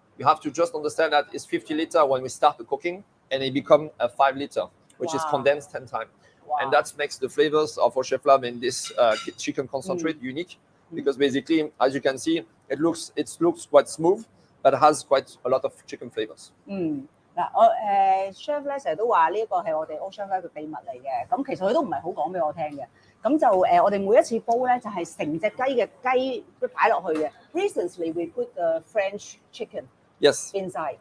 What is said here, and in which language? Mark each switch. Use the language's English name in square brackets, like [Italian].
[English] You have to just understand that it's 50 liter when we start the cooking, and it becomes a 5 liter, which is condensed 10 times. And that makes the flavors of our chef lab in this chicken concentrate unique. Because basically, as you can see, it looks quite smooth, but has quite a lot of chicken flavors. [Cantonese] 嗱，我chef 咧成日都話呢一個係我哋 chef 嘅秘密嚟嘅，咁其實佢都唔係好講俾我聽嘅。咁就我哋每一次煲咧就係成隻雞嘅雞都擺落去嘅。 [English] Recently we put the French chicken inside.